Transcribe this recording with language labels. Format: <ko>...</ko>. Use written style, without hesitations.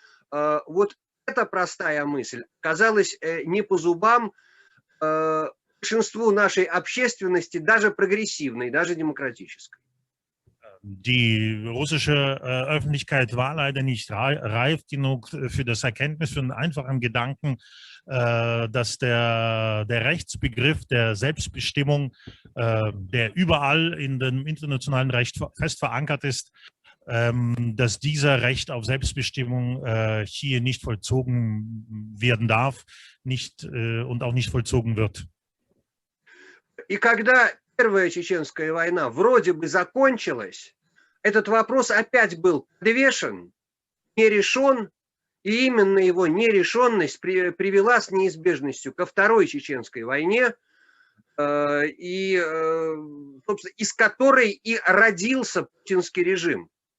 <ru>Вот эта простая мысль оказалась не по зубам большинству нашей общественности, даже прогрессивной, даже демократической.</ru> <de>Die russische Öffentlichkeit war leider nicht reif genug für das Erkenntnis, für einen einfachen Gedanken, dass der Rechtsbegriff der Selbstbestimmung, der überall in dem internationalen Recht fest verankert ist, dass dieser Recht auf Selbstbestimmung hier nicht vollzogen werden darf, und auch nicht vollzogen wird.</de> <ru>И когда Первая чеченская война вроде бы закончилась, этот вопрос опять был подвешен, не решен, и именно его нерешенность привела с неизбежностью ко Второй чеченской войне, и, собственно, из которой и родился путинский режим.</ru>